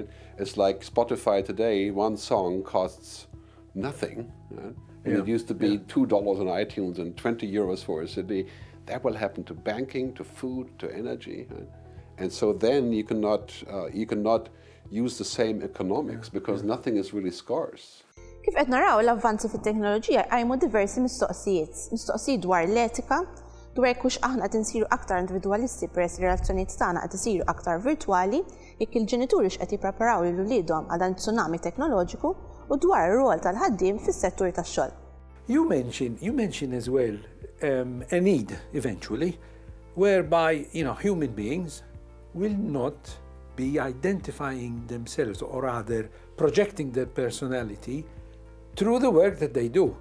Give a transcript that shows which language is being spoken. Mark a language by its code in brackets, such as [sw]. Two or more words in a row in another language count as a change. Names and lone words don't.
[en] It's like Spotify today, one song costs nothing, right? And it used to be $2 on iTunes and 20 euros for a CD. That will happen to banking, to food, to energy, right? And so then you cannot use the same economics because nothing is really scarce. [mt] Kif qed naraw l-avvanzi fit-teknoloġija qajmu diversi mistoqsijiet dwar l-etika, dwar kux aħna qed insiru aktar individwalisti peress ir-relazzjonijiet tagħna qed isiru aktar virtwali, jekk il-ġenituri x'qed jippreparaw lil uliedhom għal dan tsunami teknoloġiku u dwar ir-rol tal-ħaddiem fis-settur tax-xogħol. [en] You mention as well a need eventually whereby human beings will not be identifying themselves or rather projecting their personality through the work that they do.